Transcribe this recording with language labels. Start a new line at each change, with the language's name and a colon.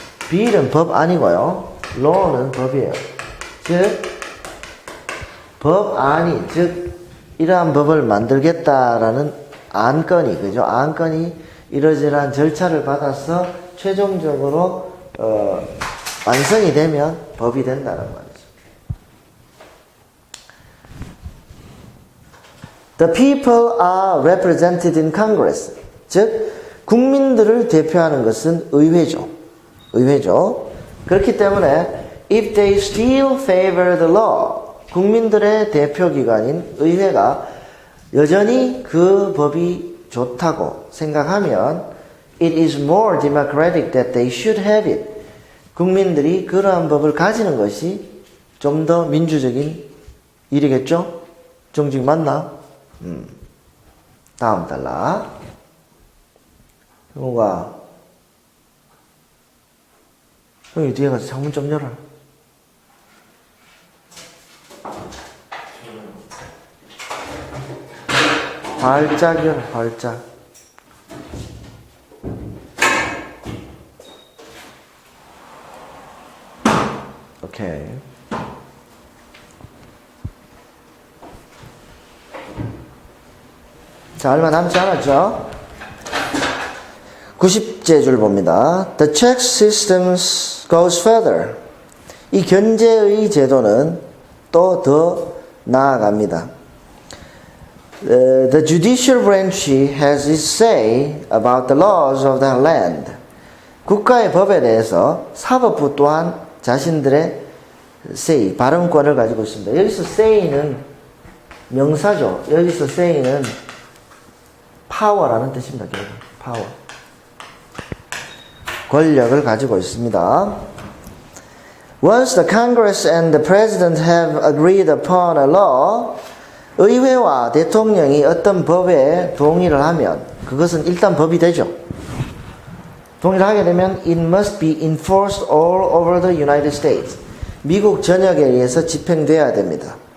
Korean: bill은 법안이고요. law는 법이에요. 즉 법안이, 즉 이러한 법을 만들겠다라는 안건이, 그죠? 안건이 이러저러한 절차를 받아서 최종적으로 완성이 되면 법이 된다는 말이죠.
English: The people are represented in Congress.
Korean: 즉 국민들을 대표하는 것은 의회죠. 의회죠. 그렇기 때문에
English: if they still favor the law,
Korean: 국민들의 대표기관인 의회가 여전히 그 법이 좋다고 생각하면
English: it is more democratic that they should have it.
Korean: 국민들이 그러한 법을 가지는 것이 좀 더 민주적인 일이겠죠? 정직 맞나? 다음 달라. 형우가 형이 뒤에 가서 창문 좀 열어. 활짝이요, 활짝. 오케이. 자, 얼마 남지 않았죠? 90제 줄 봅니다.
English: The check system goes further.
Korean: 이 견제의 제도는 또 더 나아갑니다.
English: The judicial branch has its say about the laws of the land.
Korean: 국가의 법에 대해서 사법부 또한 자신들의 say, 발언권을 가지고 있습니다. 여기서 say는 명사죠. 여기서 say는 power라는 뜻입니다. 결국 power. 권력을 가지고 있습니다.
English: Once the Congress and the President have agreed upon a law,
Korean: 의회와 대통령이 어떤 법에 동의를 하면 그것은 일단 법이 되죠. 동의를 하게 되면
English: it must be enforced all over the United States.
Korean: 미국 전역에 의해서 집행돼야 됩니다.